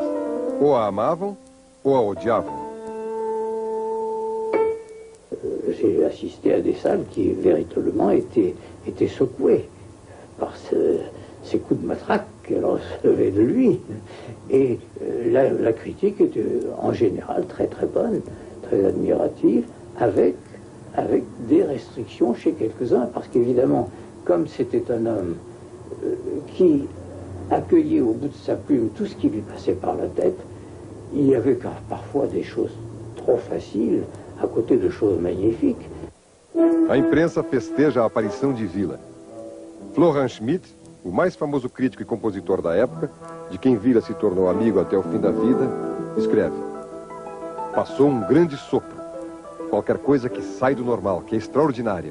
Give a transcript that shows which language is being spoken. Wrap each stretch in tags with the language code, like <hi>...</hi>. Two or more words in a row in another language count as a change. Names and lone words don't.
<pt>Ou a amavam, ou a odiavam.</pt> <fr>J'ai assisté à des salles qui véritablement étaient secouées par ces coups de matraque qu'elle recevait de lui. Et la critique était en général très très bonne, très admirative, avec des restrictions chez quelques-uns, parce qu'évidemment, comme c'était un homme qui accueillait au bout de sa plume tout ce qui lui passait par la tête, il y avait parfois des choses trop faciles à côté de choses magnifiques.</fr> <pt>A imprensa festeja a aparição de Villa. Florian Schmidt, o mais famoso crítico e compositor da época, de quem Villa se tornou amigo até o fim da vida, escreve: passou um grande sopro, qualquer coisa que sai do normal, que é extraordinária.</pt>